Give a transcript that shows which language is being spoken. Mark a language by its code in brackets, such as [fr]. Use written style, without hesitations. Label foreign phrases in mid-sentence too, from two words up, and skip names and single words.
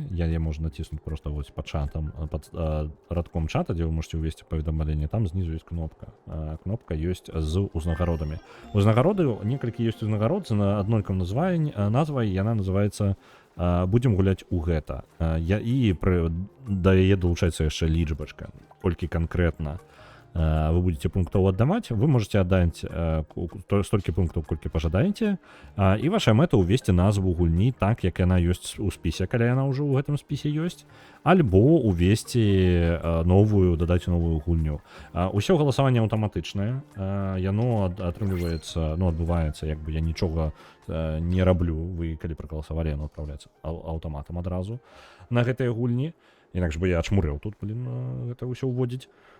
[be] Я можна націснуць просто вось пад чатам, пад радком чата, дзе вы можете увесці паведамленне. Там знізу ёсць кнопка. Кнопка ёсць з узнагародамі. Узнагароды, некалькі ёсць узнагарод на аднолькам назвай, яна называецца «Будзем гуляць у гэта». І да яе далучаецца яшчэ лічбачка, колькі канкрэтна [ru] вы будете пунктов отдавать, вы можете отдать столько пунктов, сколько пожадаете, [be] и ваша мэта увести назву гульні так, як яна ёсць у спісе, калі яна ўжо ў гэтым спісе ёсць, альбо увесці новую, дадаць новую гульню. Усё галасаванне аўтаматычнае, яно атрымліваецца, ну, адбываецца, як бы я нічога не раблю, вы калі прагаласавалі, яно адпраўляецца аўтаматам адразу на гэтыя гульні, інакш бы я ачмурыў тут, блин, гэта ўсё ўводзіць.